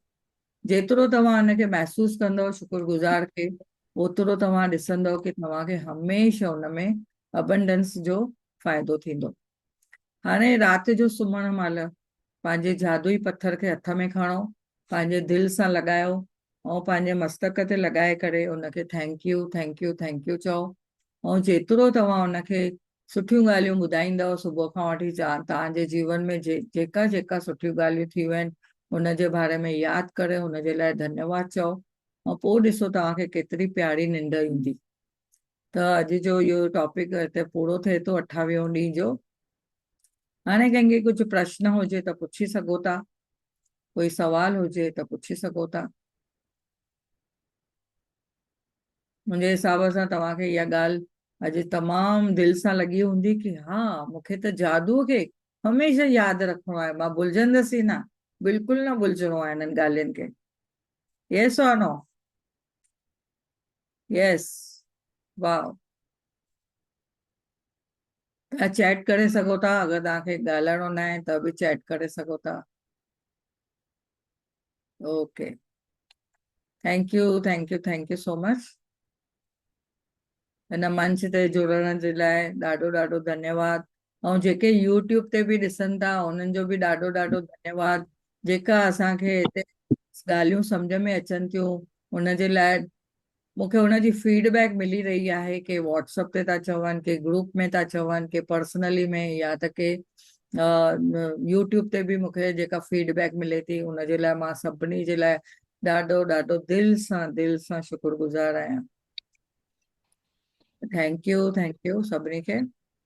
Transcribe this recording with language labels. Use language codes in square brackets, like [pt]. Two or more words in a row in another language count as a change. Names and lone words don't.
[sd] जेतिरो तव्हां हुनखे महसूसु कंदव शुक्रगुज़ार खे, ओतिरो तव्हां ॾिसंदव कि तव्हांखे हमेशह हुन में अबंडेंस जो फ़ाइदो थींदो। हाणे राति जो सुम्हण महिल पंहिंजे जादुई पथर खे हथ में खणो, पंहिंजे दिलि सां लॻायो ऐं पंहिंजे मस्तक ते लॻाए करे उनखे [en] thank you thank you thank you [sd] चओ। ऐं जेतिरो तव्हां उनखे सुठियूं ॻाल्हियूं ॿुधाईंदव सुबुह खां वठी तव्हांजे जीवन में जेका जेका सुठियूं ॻाल्हियूं थियूं आहिनि उनजे बारे में यादि करे हुनजे लाइ धन्यवाद चओ। ऐं पोइ ॾिसो तव्हांखे केतिरी प्यारी निंड ईंदी। त अॼु जो इहो टॉपिक हिते पूरो थिए थो 28 ॾींहं जो। हाणे कंहिंखे कुझु प्रश्न हुजे त पुछी सघो था, कोई सवाल हुजे त पुछी सघो था। मुंहिंजे हिसाब सां तव्हांखे इहा ॻाल्हि अॼु तमामु दिलि सां लॻी हूंदी कि हा मूंखे त जादूअ खे हमेशह यादि रखिणो आहे, मां भुलजंदसि ई न, बिल्कुलु न भुलिजणो आहे हिननि ॻाल्हियुनि खे। [en] yes and no? yes. [sd] वाह। तव्हां चैट करे सघो था, अगरि तव्हांखे ॻाल्हाइणो न आहे त बि चैट करे सघो था। [en] okay, thank you thank you thank you so much. [sd] हिन मंच ते जुड़ण जे लाइ ॾाढो ॾाढो धन्यवाद। ऐं जेके यूट्यूब ते बि ॾिसनि था उन्हनि जो बि ॾाढो ॾाढो धन्यवाद। जेका असांखे हिते ॻाल्हियूं सम्झ में अचनि थियूं उनजे लाइ मूंखे हुनजी फीडबैक मिली रही आहे कि व्हाट्सएप ते था चवनि, कि ग्रुप में था चवनि, कि पर्सनली में, या त के यूट्यूब ते बि मूंखे जेका फीडबैक मिले थी उनजे लाइ मां सभिनी जे लाइ ॾाढो ॾाढो दिलि सां शुक्रगुज़ार आहियां। [en] thank you [sd] सभिनी खे।